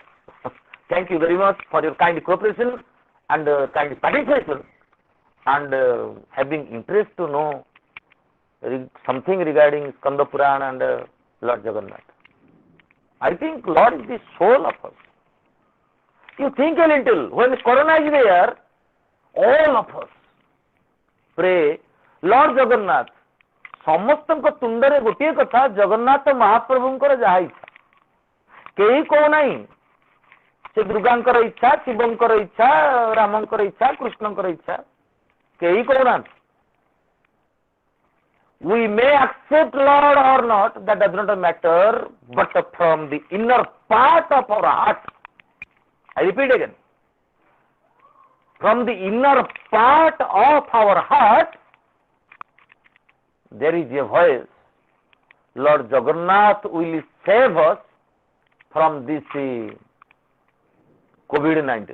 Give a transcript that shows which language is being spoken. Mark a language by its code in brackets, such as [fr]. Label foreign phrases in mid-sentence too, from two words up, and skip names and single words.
[en] Thank you very much for your kind cooperation and kind participation and having interest to know something regarding Skanda Purana and Lord Jagannath. I think Lord is the soul of us. You think a little, when Corona is there, all of us pray, Lord Jagannath. [or] ସମସ୍ତଙ୍କ ତୁଣ୍ଡରେ ଗୋଟିଏ କଥା, ଜଗନ୍ନାଥ ମହାପ୍ରଭୁଙ୍କର ଯାହା ଇଚ୍ଛା, କେହି କହୁନାହିଁ ସେ ଦୁର୍ଗାଙ୍କର ଇଚ୍ଛା, ଶିବଙ୍କର ଇଚ୍ଛା, ରାମଙ୍କର ଇଚ୍ଛା, କୃଷ୍ଣଙ୍କର ଇଚ୍ଛା, କେହି କହୁନାହାନ୍ତି. [en] We may accept Lord or not, that does not matter, but from the inner part of our heart, I repeat again, from the inner part of our heart, there is a voice, Lord Jagannath will save us from this COVID-19.